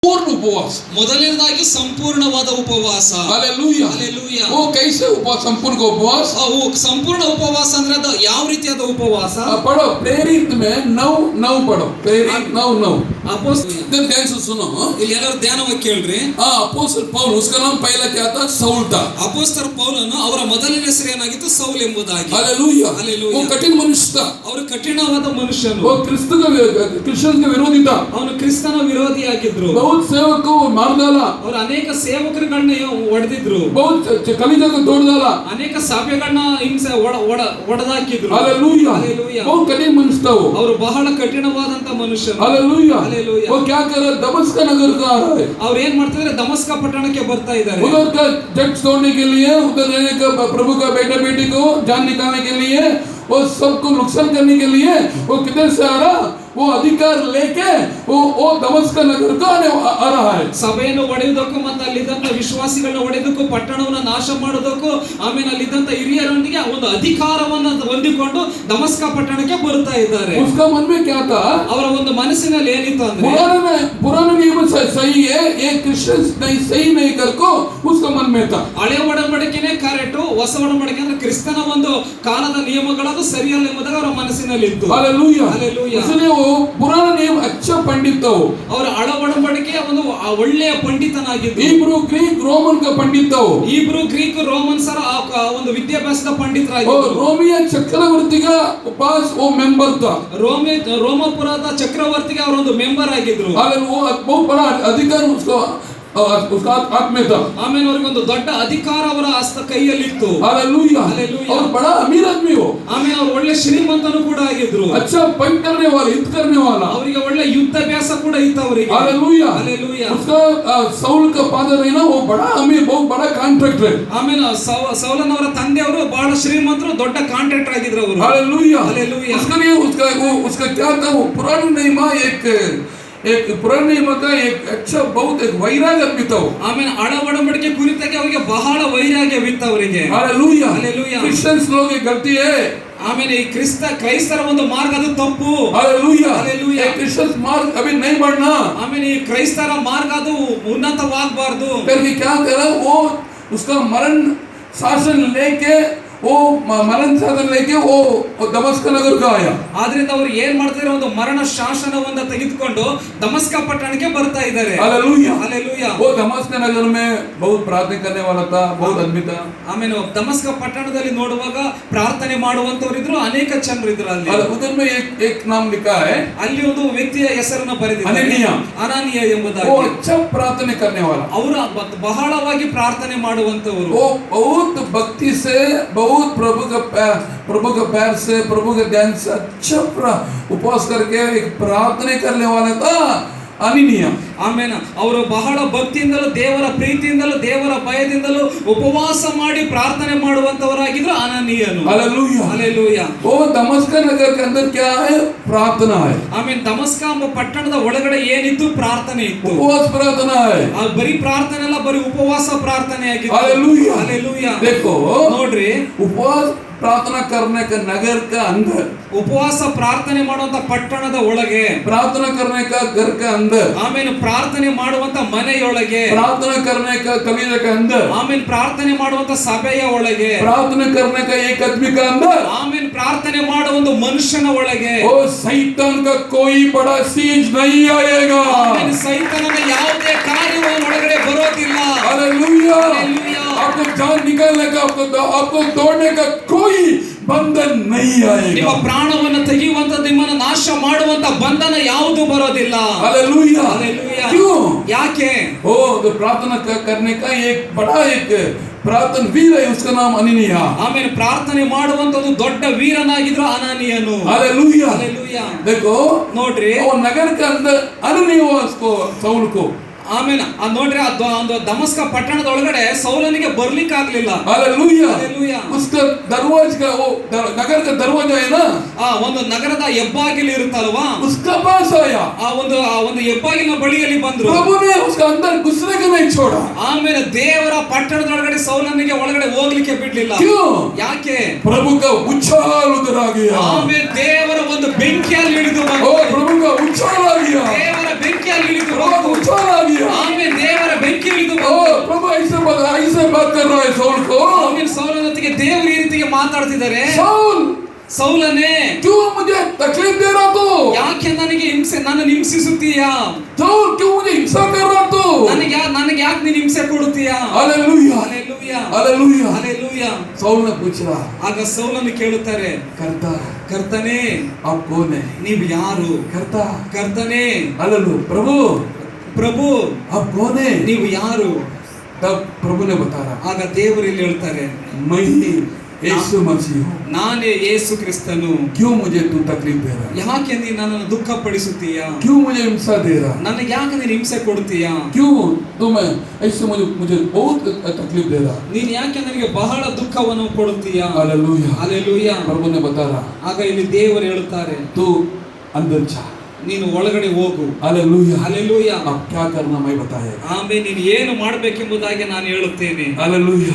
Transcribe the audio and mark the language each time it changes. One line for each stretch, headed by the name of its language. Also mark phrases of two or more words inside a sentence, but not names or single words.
Hindi: पूर्ण उपवास
Kannada: ಮೊದಲನೇದಾಗಿ ಸಂಪೂರ್ಣವಾದ ಉಪವಾಸ.
Hindi: हालेलुया
Kannada: हालेलुया.
Hindi: वो कैसे उपवास संपूर्ण का उपवास
Kannada: ಸಂಪೂರ್ಣ ಉಪವಾಸ ಅಂದ್ರೆ ಅದು ಯಾವ ರೀತಿಯಾದ ಉಪವಾಸ?
Hindi: पढ़ो प्रेरित में 9 पढ़ो प्रेरित 9
Kannada: ಅಪೊಸ್ತಲ
Hindi: इधर ध्यान से सुनो
Kannada: ಇಲ್ಲಿ ಎಲ್ಲರೂ ಧ್ಯಾನವಾಗಿ ಕೇಳ್ರಿ.
Hindi: अपोस्तल पौल उसका नाम पहला क्या था साउल था
Kannada: ಅಪೊಸ್ತಲ ಪೌಲನು ಅವರ ಮೊದಲನೇ ಹೆಸರು ಏನಾಗಿತ್ತು? ಸೌಲ್ ಎಂಬುದಾಗಿ.
Hindi: हालेलुया
Kannada: हालेलुया.
Hindi: वो कठिन मनुष्य था
Kannada: ಅವರು ಕಠಿಣವಾದ ಮನುಷ್ಯನು.
Hindi: वो क्रिश्चियन के विरोधी था
Kannada: ಅವನು ಕ್ರಿಸ್ತನ ವಿರೋಧಿಯಾಗಿದ್ರು.
Hindi: बहुत सेवक को मार डाला
Kannada: ಅವರು ಅನೇಕ ಸೇವಕರುಗಳನ್ನ ಹೊಡೆದಿದ್ರು.
Hindi: बहुत कलीजा को तोड़ डाला
Kannada: ಅನೇಕ ಸಭೆಗಳನ್ನ ಹಿಂಸೆ ಹೊಡೆದಾಕಿದ್ರು.
Hindi: हालेलुया
Kannada: हालेलुया.
Hindi: बहुत कठिन मनुष्य था वो
Kannada: ಅವರು ಬಹಳ ಕಠಿಣವಾದಂತ ಮನುಷ್ಯನು.
Hindi: हालेलुया
Kannada: हालेलुया.
Hindi: वो क्या कर रहा है दमिश्क नगर का आ रहा है
Kannada: ಅವ್ರು ಏನ್ ಮಾಡ್ತಿದ್ರೆ ದಮಸ್ಕ ಪಟ್ಟಣಕ್ಕೆ ಬರ್ತಾ ಇದ್ದಾರೆ.
Hindi: उधर का जट तोड़ने के लिए उधर रहने का प्रभु का बेटा बेटी को जान निकालने के लिए वो सबको नुकसान करने के लिए वो किधर से आ रहा वो अधिकार लेके वो दमिश्क नगर का आ रहा है
Kannada: ಸಭೆಯನ್ನು ಹೊಡೆಯುವುದಕ್ಕೂ ಮತ್ತೆ ಅಲ್ಲಿದ್ದಂತ ವಿಶ್ವಾಸಿಗಳನ್ನ ಹೊಡೆಯೋದಕ್ಕೂ ಪಟ್ಟಣವನ್ನು ನಾಶ ಮಾಡೋದಕ್ಕೂ ಆಮೇಲೆ ಅಲ್ಲಿದ್ದಂತ ಹಿರಿಯರೊಂದಿಗೆ ಒಂದು ಅಧಿಕಾರವನ್ನು ಹೊಂದಿಕೊಂಡು ದಮಸ್ಕ ಪಟ್ಟಣಕ್ಕೆ ಬರ್ತಾ ಇದ್ದಾರೆ.
Hindi: उसका मन में क्या था
Kannada: ಅವರ ಒಂದು ಮನಸ್ಸಿನಲ್ಲಿ ಏನಿತ್ತು ಅಂದ್ರೆ
Hindi: पुराना नियम सही है ये क्रिश्चियन नहीं सही नहीं करको उसका मन में था
Kannada: ಹಳೆ ಒಡಂಬಡಿಕೆನೇ ಕರೆಕ್ಟ್, ಹೊಸ ಒಡಂಬಡಿಕೆ ಅಂದ್ರೆ ಕ್ರಿಸ್ತನ ಒಂದು ಕಾಲದ ನಿಯಮಗಳದು ಸರಿಯಲ್ಲ ಎಂಬುದಾಗಿ ಅವರ ಮನಸ್ಸಿನಲ್ಲಿ ಇತ್ತು.
Hindi: हालेलुया
Kannada: हालेलुया.
Hindi: इसलिए वो पुराना नियम अच्छा पंडित था वो
Kannada: ಅವರ ಹಳ ಒಡಂಬಡಿಕೆಯ ಒಂದು ಒಳ್ಳೆಯ ಪಂಡಿತನಾಗಿದ್ದು.
Hindi: हिब्रू ग्रीक रोमन का पंडित था वो
Kannada: ಇಬ್ರು ಗ್ರೀಕ್ ರೋಮನ್ಸರ ಒಂದು ವಿದ್ಯಾಭ್ಯಾಸದ
Hindi: और
Kannada: ಪಂಡಿತರಾಗಿದ್ದರು.
Hindi: रोमिया चक्रवर्ती का पास वो मेंबर था
Kannada: ರೋಮಪುರದ ಚಕ್ರವರ್ತಿಗೆ ಅವರ ಒಂದು ಮೆಂಬರ್ ಆಗಿದ್ರು.
Hindi: वो बहुत बड़ा अधिकार उसका हाथ में था
Kannada: ಆಮೇಲೆ ಅವರಿಗೆ ಒಂದು ದೊಡ್ಡ ಅಧಿಕಾರ ಅವರ ಹಸ್ತ ಕೈಯಲ್ಲಿತ್ತು.
Hindi: हालेलुया
Kannada: हालेलुया.
Hindi: और बड़ा अमीर आदमी हो
Kannada: ಆಮೇಲೆ ಅವರು ಒಳ್ಳೆ ಶ್ರೀಮಂತನು ಕೂಡ ಆಗಿದ್ರು.
Hindi: अच्छा फाइट करने वाला युद्ध करने वाला
Kannada: ಅವರಿಗೆ ಒಳ್ಳೆ ಯುದ್ಧಾಭ್ಯಾಸ ಕೂಡ ಇತ್ತು ಅವರಿಗೆ.
Hindi: हालेलुया
Kannada: हालेलुया.
Hindi: उसका साउल का फादर है ना वो बड़ा अमीर बहुत बड़ा कॉन्ट्रैक्टर
Kannada: ಆಮೇಲೆ ಸೌಲನವರ ತಂದೆಯವರು ಬಹಳ ಶ್ರೀಮಂತರು, ದೊಡ್ಡ ಕಾಂಟ್ರಾಕ್ಟರ್ ಆಗಿದ್ರು ಅವರು.
Hindi: हालेलुया
Kannada: हालेलुया.
Hindi: उसके लिए उसका क्या था वो पुराने नियम एक पुराने नियम का एक अच्छा बहुत एक वैराग्य भी था
Kannada: ಆಮೇಲೆ ಹಳ ಒಡಂಬಡಿಕೆ ಕುರಿತಾಗಿ ಅವರಿಗೆ ಬಹಳ ವೈರಾಗ್ಯವಿತ್ತು ಅವರಿಗೆ.
Hindi: हालेलुया
Kannada: हालेलुया.
Hindi: क्रिश्चियंस लोग की गलती है
Kannada: ಆಮೇಲೆ ಈ ಕ್ರೈಸ್ತರ ಒಂದು ಮಾರ್ಗ ಅದು ತಪ್ಪು.
Hindi: हालेलुया
Kannada: हालेलुया.
Hindi: क्रिश्चियंस मार्ग अभी नहीं बढ़ना
Kannada: ಆಮೇಲೆ ಈ ಕ್ರೈಸ್ತರ ಮಾರ್ಗ ಅದು ಉನ್ನತವಾಗಬಾರದು.
Hindi: करके क्या करा वो उसका मरण शासन लेके वो मरण शासन लेके वो दमिश्क नगर का आया
Kannada: ಆದ್ರಿಂದ ಅವರು ಏನ್ ಮಾಡ್ತಾರೆ, ಒಂದು ಮರಣ ಶಾಸನವನ್ನ ತೆಗೆದುಕೊಂಡು ದಮಸ್ಕ ಪಟ್ಟಣಕ್ಕೆ ಬರ್ತಾ ಇದ್ದಾರೆ.
Hindi: हालेलुया
Kannada: हालेलुया.
Hindi: वो दमिश्क नगर में बहुत प्रार्थना करने वाला था बहुत आदमी था
Kannada: ಆಮೇಲೆ ದಮಸ್ಕ ಪಟ್ಟಣದಲ್ಲಿ ನೋಡುವಾಗ ಪ್ರಾರ್ಥನೆ ಮಾಡುವಂತವರು ಇದ್ರು, ಅನೇಕ ಜನರು ಇದ್ರು ಅಲ್ಲಿ.
Hindi: उधर में एक नाम लिखा है
Kannada: ಅಲ್ಲಿ ಒಂದು ವ್ಯಕ್ತಿಯ ಹೆಸರನ್ನು ಬರೆದಿದ್ದಾರೆ, ಅನಾನಿಯ
Hindi: वो
Kannada: ಎಂಬುದಾಗಿ.
Hindi: अच्छा प्रार्थना करने वाला
Kannada: ಅವರು ಬಹಳವಾಗಿ ಪ್ರಾರ್ಥನೆ ಮಾಡುವಂತವರು.
Hindi: वो बहुत भक्ति से बहुत प्रभु का पैर से प्रभु के ध्यान से अच्छा उपवास करके एक प्रार्थना करने वाला था ಅನನೀಯ.
Kannada: ಆಮೇಲೆ ಅವರು ಬಹಳ ಭಕ್ತಿಯಿಂದಲೂ ದೇವರ ಪ್ರೀತಿಯಿಂದಲೂ ದೇವರ ಭಯದಿಂದಲೂ ಉಪವಾಸ ಮಾಡಿ ಪ್ರಾರ್ಥನೆ ಮಾಡುವಂತವರಾಗಿದ್ರು ಅನನೀಯನು.
Hindi: हालेलुया
Kannada: हालेलुया.
Hindi: वो दमिश्क नगर के अंदर क्या है प्रार्थना है
Kannada: ಆಮೇಲೆ ದಮಸ್ಕ ಎಂಬ ಪಟ್ಟಣದ ಒಳಗಡೆ ಏನಿತ್ತು? ಪ್ರಾರ್ಥನೆ ಇತ್ತು.
Hindi: उपवास प्रार्थना है
Kannada: ಬರೀ ಪ್ರಾರ್ಥನೆ ಅಲ್ಲ, ಬರೀ ಉಪವಾಸ ಪ್ರಾರ್ಥನೆ ಆಗಿತ್ತು.
Hindi: हालेलुया
Kannada: हालेलुया.
Hindi: देखो
Kannada: ನೋಡ್ರಿ,
Hindi: उपवास प्रार्थना करने का नगर का अंदर
Kannada: ಉಪವಾಸ ಪ್ರಾರ್ಥನೆ ಮಾಡುವಂತ ಪಟ್ಟಣದ ಒಳಗೆ,
Hindi: प्रार्थना करने का घर का अंदर
Kannada: ಆಮೇಲೆ ಪ್ರಾರ್ಥನೆ ಮಾಡುವಂತ ಮನೆಯೊಳಗೆ,
Hindi: प्रार्थना करने का कलीसिया के अंदर
Kannada: ಆಮೇಲೆ ಪ್ರಾರ್ಥನೆ ಮಾಡುವಂತ ಸಭೆಯ ಒಳಗೆ,
Hindi: प्रार्थना करने का एक आदमी का अंदर
Kannada: ಆಮೇಲೆ ಪ್ರಾರ್ಥನೆ ಮಾಡುವ ಒಂದು ಮನುಷ್ಯನ ಒಳಗೆ
Hindi: ओ शैतान का कोई बड़ा चीज नहीं आएगा
Kannada: ಆಮೇಲೆ ಸೈತಾನನ ಯಾವುದೇ ಕಾರ್ಯವು ಒಳಗಡೆ ಬರೋದಿಲ್ಲ.
Hindi: हालेलुया
Kannada: हालेलुया.
Hindi: आपको जान निकालने का आपको तोड़ने का कोई बंधन नहीं आएगा
Kannada: ನಿಮ್ಮ ಪ್ರಾಣವನ್ನು ತೆಗೆಯುವಂತ, ನಿಮ್ಮನ್ನು ನಾಶ ಮಾಡುವಂತ ಬಂಧನ ಯಾವುದು ಬರೋದಿಲ್ಲ.
Hindi: हालेलुया
Kannada: हालेलुया.
Hindi: क्यों
Kannada: ಯಾಕೆ?
Hindi: ओ तो प्रार्थना करने का एक बड़ा एक प्रार्थना वीर है उसका नाम अननिया
Kannada: ಆಮೇಲೆ ಪ್ರಾರ್ಥನೆ ಮಾಡುವಂತ ಒಂದು ದೊಡ್ಡ ವೀರನಾಗಿದ್ರು ಅನಾನಿಯನು.
Hindi: हालेलुया
Kannada: हालेलुया.
Hindi: देखो
Kannada: ನೋಡ್ರಿ,
Hindi: वो नगर के अंदर अननिया उसको साउल को
Kannada: ಆಮೇಲೆ ನೋಡ್ರಿ, ಒಂದು ದಮಸ್ಕ ಪಟ್ಟಣದ ಒಳಗಡೆ ಸೌಲನಿಗೆ ಬರ್ಲಿಕ್ಕೆ ಆಗ್ಲಿಲ್ಲ.
Hindi: हालेलुया
Kannada: हालेलुया.
Hindi: उसका दरवाजा का वो नगर का दरवाजा है ना
Kannada: ಒಂದು ನಗರದ ಹೆಬ್ಬಾಗಿಲು ಇರುತ್ತಲ್ವಾ,
Hindi: उसका पास आया
Kannada: ಆ ಒಂದು ಹೆಬ್ಬಾಗಿಲಿನ ಬಳಿಯಲ್ಲಿ ಬಂದ್ರು.
Hindi: प्रभु ने उसका अंदर घुसने का नहीं छोड़ा।
Kannada: ಆಮೇಲೆ ದೇವರ ಪಟ್ಟಣದೊಳಗಡೆ ಸೌಲನಿಗೆ ಒಳಗಡೆ ಹೋಗ್ಲಿಕ್ಕೆ ಬಿಡ್ಲಿಲ್ಲ.
Hindi: क्यों?
Kannada: ಯಾಕೆ?
Hindi: प्रभु का उछाल उधर आ गया।
Kannada: ಆಮೇಲೆ ದೇವರ ಒಂದು ಬೆಂಕಿಯಲ್ಲಿ ಇಳಿದು ಬಂತು.
Hindi: ओ प्रभु का उछाल आ गया।
Kannada: ದೇವರ ಬೆಂಕಿಯಲ್ಲಿ ಇಳಿದು
Hindi: प्रभु का उछाल आ गया।
Kannada: ಆಮೇಲೆ ದೇವರ ಬೆಂಕಿ ಇಳಿದು
Hindi: ओ
Kannada: ಬಂತು.
Hindi: प्रभु ऐसे बात कर रहा है सौल को।
Kannada: ಆಮೇಲೆ ಸೌಲನೊಂದಿಗೆ ದೇವರು ಈ ರೀತಿಗೆ ಮಾತಾಡ್ತಿದ್ದಾರೆ. ಸೌಲನೇ,
Hindi: क्यों मुझे तकलीफ दे रहा तू?
Kannada: ಯಾಕೆ ನನಗೆ ಹಿಂಸೆ, ನನ್ನನ್ನು ಹಿಂಸಿಸುತ್ತೀಯಾ?
Hindi: सौल क्यों मुझे हिंसा कर रहा तू?
Kannada: ನನಗೆ ಯಾಕೆ ನೀನು ಹಿಂಸೆ ಕೊಡುತ್ತೀಯಾ?
Hindi: हालेलुया
Kannada: हालेलुया
Hindi: हालेलुया
Kannada: हालेलुया.
Hindi: सौल ने पूछा,
Kannada: ಆಗ ಸೌಲನು ಕೇಳುತ್ತಾರೆ,
Hindi: करता
Kannada: ಕರ್ತನೇ
Hindi: आप कौन है?
Kannada: ನೀವು ಯಾರು?
Hindi: करता
Kannada: ಕರ್ತನೇ,
Hindi: हालेलुया प्रभु
Kannada: ಪ್ರಭು
Hindi: आप कौन है?
Kannada: ನೀವು ಯಾರು?
Hindi: तब प्रभु ने बताया,
Kannada: ಆಗ ದೇವರು ಇಲ್ಲಿ ಹೇಳ್ತಾರೆ,
Hindi: मैं ही यीशु मसीह हूँ।
Kannada: ನಾನೇ ಯೇಸು ಕ್ರಿಸ್ತನು.
Hindi: क्यों मुझे तू तकलीफ दे रहा?
Kannada: ಯಾಕೆ ನೀನು ನನ್ನನ್ನು ದುಃಖ ಪಡಿಸುತ್ತೀಯಾ?
Hindi: क्यों मुझे हिंसा दे रहा?
Kannada: ನನಗೆ ಯಾಕೆ ನೀನು ಹಿಂಸೆ ಕೊಡುತ್ತೀಯಾ?
Hindi: क्यों तुम ऐसे मुझे बहुत तकलीफ दे रहा?
Kannada: ನೀನು ಯಾಕೆ ನನಗೆ ಬಹಳ ದುಃಖವನ್ನು ಕೊಡುತ್ತೀಯಾ?
Hindi: हालेलुया
Kannada: ಹಾಲೆಲೂಯಾ.
Hindi: प्रभु ने बता रहा,
Kannada: ಆಗ ಇಲ್ಲಿ ದೇವರು ಹೇಳುತ್ತಾರೆ,
Hindi: तू अंदर जा।
Kannada: ನೀನು ಒಳಗಡೆ ಹೋಗು.
Hindi: हालेलुया
Kannada: ಹಾಲೆಲೂಯಾ.
Hindi: अब क्या करना मैं बताएगा।
Kannada: ಆಮೇಲೆ ನೀನು ಏನು ಮಾಡಬೇಕೆಂಬುದಾಗಿ ನಾನು ಹೇಳುತ್ತೇನೆ.
Hindi: हालेलुया